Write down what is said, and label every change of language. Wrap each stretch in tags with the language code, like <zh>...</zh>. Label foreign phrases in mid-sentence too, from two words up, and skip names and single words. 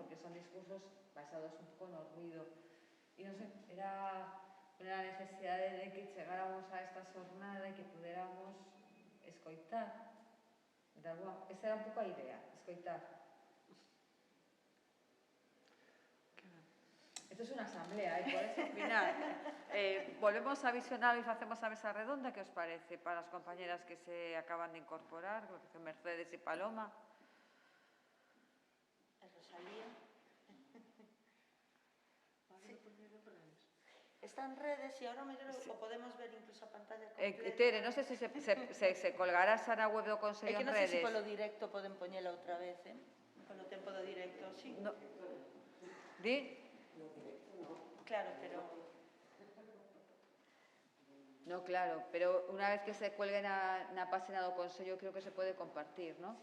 <gl>Porque son discursos basados un pouco no ruido. E non sei, era a necesidade de que chegáramos a esta xornada e que puderamos escoitar. Esa era un pouco a idea, escoitar.</gl> <es>Esto es una asamblea, podéis opinar. Volvemos a visionar y hacemos a mesa redonda, ¿qué os parece? Para las compañeras que se acaban de incorporar, creo que son Mercedes y Paloma. Rosalía. Está en redes y ahora mellor sí.</es> <gl>O podemos ver incluso a pantalla completa. Tere, non sei se se colgará esa na web do Consello en redes. É que non sei se polo directo poden poñela outra vez, polo tempo do directo, sí. No. Di? Claro, pero... No, claro, pero unha vez que se cuelgue na página do Consello creo que se pode compartir, ¿no?</gl>